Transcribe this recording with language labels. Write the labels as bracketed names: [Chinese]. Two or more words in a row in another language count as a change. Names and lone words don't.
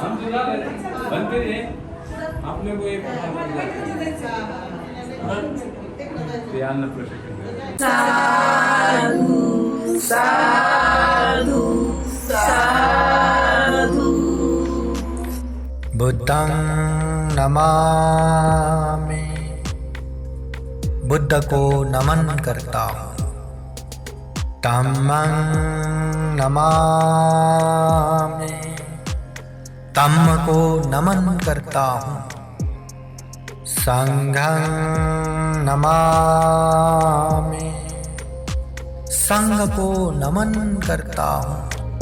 [Pali] बनते हैं आपने को एक ते अन्न प्रशिक्षण बुद्धं नमामि, [Hindi] बुद्ध को नमन करता हूँ। [Pali] धम्मं नमामि, [Hindi] धम्म को नमन करता हूँ। [Pali] संघं नमामि, [Hindi] संघ को नमन करता हूँ।